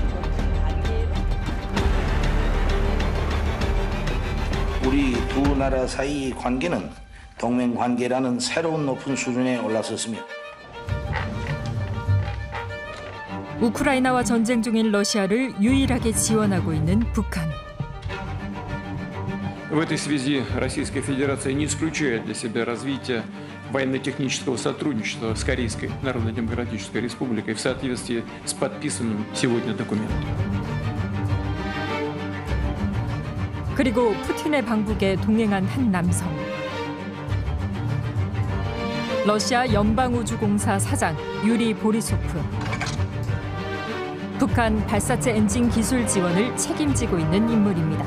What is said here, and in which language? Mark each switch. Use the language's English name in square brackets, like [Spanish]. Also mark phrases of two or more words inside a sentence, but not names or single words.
[Korean] 우리 두 나라 사이 관계는 동맹 관계라는 새로운 높은 수준에 올라섰습니다. 우크라이나와 전쟁 중인 러시아를 유일하게 지원하고 있는 북한. [Russian] В этой связи Российская Федерация не исключает для себя развитие военно-технического сотрудничества с Корейской Народно-Демократической Республикой в соответствии с подписанным сегодня документом. [Korean] 그리고 푸틴의 방북에 동행한 한 남성. 러시아 연방우주공사 사장 유리 보리소프. 북한 발사체 엔진 기술 지원을 책임지고 있는 인물입니다.